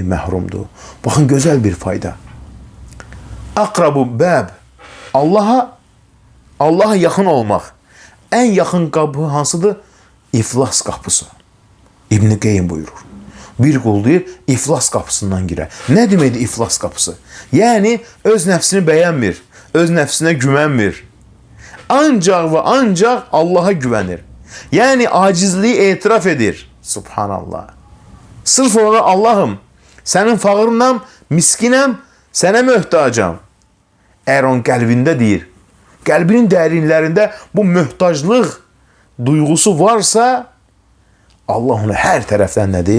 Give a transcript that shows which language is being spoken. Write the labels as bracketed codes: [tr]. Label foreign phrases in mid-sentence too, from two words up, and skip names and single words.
[tr] Məhrumdur. Bakın güzel bir fayda. [ar] Akrabu bab. [tr] Allah'a yakın olmak. En yakın kapı hansıdır? İflas kapısı. İbn-i Qeyyim buyurur. Bir kul deyir, iflas kapısından girer. Ne demekdir iflas kapısı? [az] Yani öz nəfsini bəyənmir, öz nəfsinə güvənmir. [tr] Ancaq ve ancaq Allah'a güvenir. [az] Yani acizliği etiraf edir. Subhanallah. Sırf olarak Allah'ım, senin fağırınam, miskinəm, sənə möhtacam. [tr] Eğer onun kalbinde deyir, kalbinin derinlerinde bu mühtaclıq duygusu varsa, Allah onu her taraftan nedir?